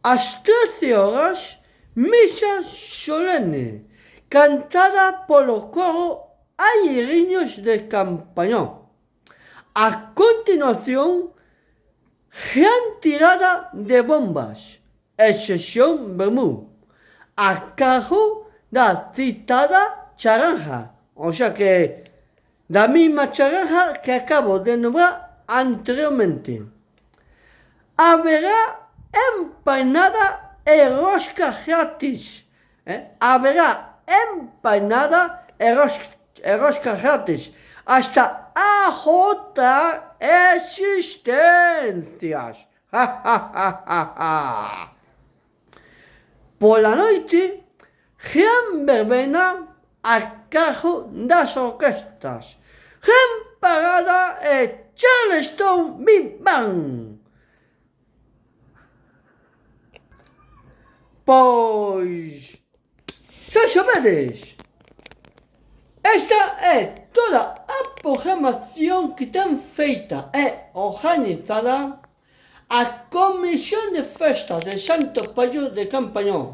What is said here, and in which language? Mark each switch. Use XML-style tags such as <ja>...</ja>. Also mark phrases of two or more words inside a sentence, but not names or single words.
<es>às 13 horas, misa solene, cantada por los coros Agueriños de Campañón. A continuación, gran tirada de bombas, excepción Bermú, a cargo de la citada charanga, o sea que la misma charanga que acabo de nombrar anteriormente. Habrá empanada y rosca gratis. Habrá empanada y rosca gratis hasta agotar existencias. Por la noche, gran verbena a cargo de las orquestas.</es> <gl>Gran parada e Charleston Big Bang. Pois, xa sabedes, esta é toda a programación que ten feita e organizada a Comisión de Festas de Santo Paio de Campañón.</gl>